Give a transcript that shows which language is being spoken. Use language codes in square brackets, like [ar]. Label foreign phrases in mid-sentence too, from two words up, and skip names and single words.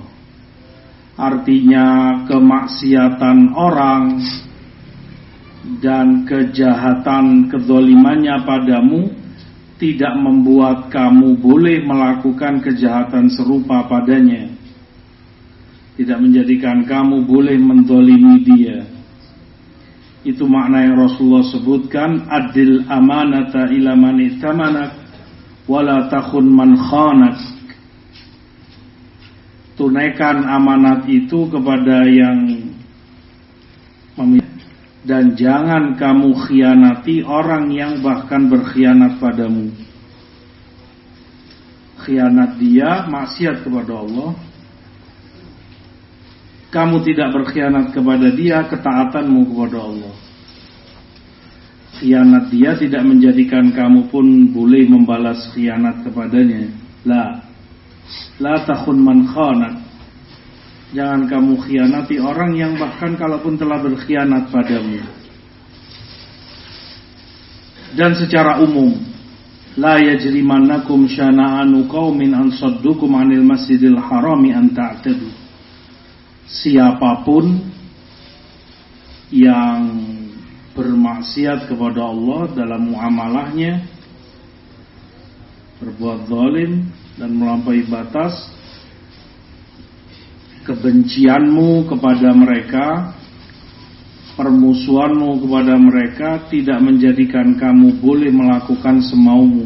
[id] Artinya kemaksiatan orang dan kejahatan kezalimannya padamu tidak membuat kamu boleh melakukan kejahatan serupa padanya. Tidak menjadikan kamu boleh menzalimi dia. Itu makna yang Rasulullah sebutkan, [ar] أد الأمانة إلى من ائتمنك ولا تخن من خانك. [id] Tunaikan amanat itu kepada yang memiliki, dan jangan kamu khianati orang yang bahkan berkhianat padamu. Khianat dia, maksiat kepada Allah. Kamu tidak berkhianat kepada dia, ketaatanmu kepada Allah. Khianat dia tidak menjadikan kamu pun boleh membalas khianat kepadanya. [ar] لا تخن من خانك. [id] Jangan kamu khianati orang yang bahkan kalaupun telah berkhianat padamu. Dan secara umum, [ar] لا يجرمنكم شنآن قوم أن صدوكم عن المسجد الحرام أن تعتدوا. [id] Siapapun yang bermaksiat kepada Allah dalam muamalahnya, berbuat zalim dan melampaui batas, kebencianmu kepada mereka, permusuhanmu kepada mereka tidak menjadikan kamu boleh melakukan semaumu.